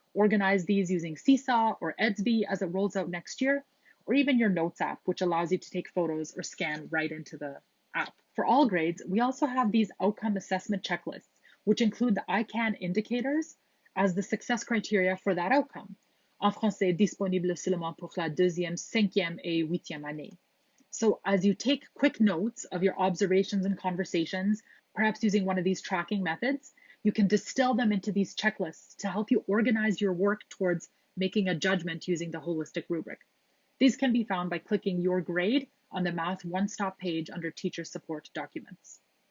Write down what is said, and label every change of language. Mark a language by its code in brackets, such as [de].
[en] Organize these using Seesaw or Edsby as it rolls out next year, or even your Notes app, which allows you to take photos or scan right into the app. For all grades, we also have these outcome assessment checklists, which include the ICANN indicators as the success criteria for that outcome. [fr] En français, disponible seulement pour la deuxième, cinquième et huitième année. [en] So as you take quick notes of your observations and conversations, perhaps using one of these tracking methods, you can distill them into these checklists to help you organize your work towards making a judgment using the holistic rubric. These can be found by clicking Your Grade on the Math One-Stop page under Teacher Support Documents.